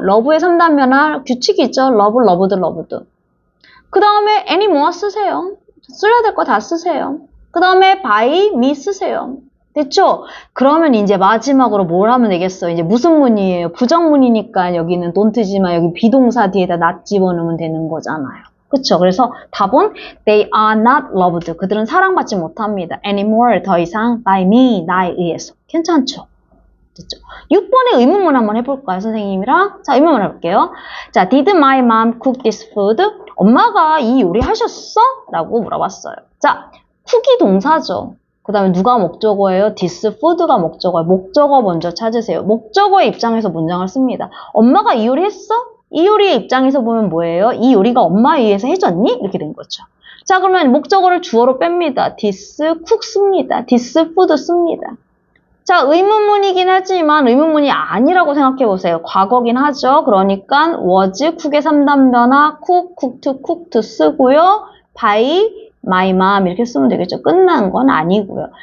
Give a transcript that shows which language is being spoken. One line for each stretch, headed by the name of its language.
Korean: love의 3단 변화 규칙이죠.
English: love, loved, loved.
Korean: 그 다음에 anymore 쓰세요. 써야 될 거 다 쓰세요. 그 다음에
English: by me
Korean: 쓰세요. 됐죠? 그러면 이제 마지막으로 뭘 하면 되겠어요? 이제 무슨 문이에요? 부정문이니까 여기는 don't지만 여기 비동사 뒤에다 not 집어넣으면 되는 거잖아요. 그쵸? 그래서 답은
English: they are not loved.
Korean: 그들은 사랑받지 못합니다. anymore, 더 이상
English: by me,
Korean: 나에 의해서. 괜찮죠? 됐죠? 6번의 의문문 한번 해볼까요, 선생님이랑? 자, 의문문 해볼게요.
English: 자, did my mom cook this food?
Korean: 엄마가 이 요리 하셨어? 라고 물어봤어요. 자, cook이 동사죠. 그 다음에 누가 목적어예요?
English: this food
Korean: 가 목적어예요. 목적어 먼저 찾으세요. 목적어의 입장에서 문장을 씁니다. 엄마가 이 요리 했어? 이 요리의 입장에서 보면 뭐예요? 이 요리가 엄마에 의해서 해줬니? 이렇게 된 거죠. 자, 그러면 목적어를 주어로 뺍니다.
English: this cook
Korean: 씁니다.
English: this food
Korean: 씁니다. 자, 의문문이긴 하지만 의문문이 아니라고 생각해보세요. 과거긴 하죠. 그러니까 was, cook의 3단 변화,
English: cook, cooked, cooked
Korean: 쓰고요.
English: by my mom
Korean: 이렇게 쓰면 되겠죠. 끝난 건 아니고요.